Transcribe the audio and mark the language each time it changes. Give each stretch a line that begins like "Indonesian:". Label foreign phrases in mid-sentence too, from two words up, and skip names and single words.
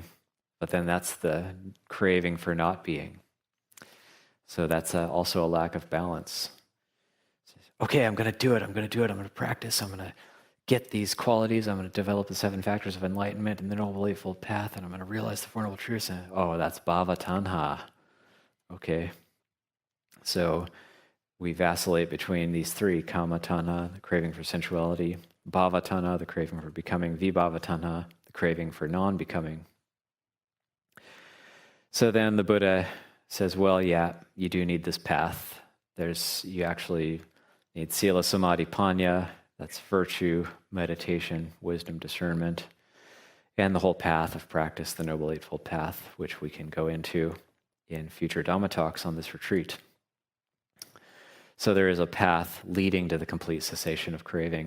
English: But then that's the craving for not being. So that's also a lack of balance. Okay, I'm going to do it. I'm going to practice. I'm going to get these qualities. I'm going to develop the 7 factors of enlightenment and the Noble Eightfold Path, and I'm going to realize the Four Noble Truths. And, that's
Pali: bhava tanha.
English: Okay. So we vacillate between these 3,
Pali: kama tanha,
English: the craving for sensuality,
Pali: bhava tanha,
English: the craving for becoming,
Pali: vibhava tanha,
English: the craving for non-becoming. So then the Buddha says, well, yeah, you do need this path. You actually need
Pali: sila, samadhi, panya.
English: That's virtue, meditation, wisdom, discernment, and the whole path of practice, the Noble Eightfold Path, which we can go into in future Dhamma talks on this retreat. So there is a path leading to the complete cessation of craving.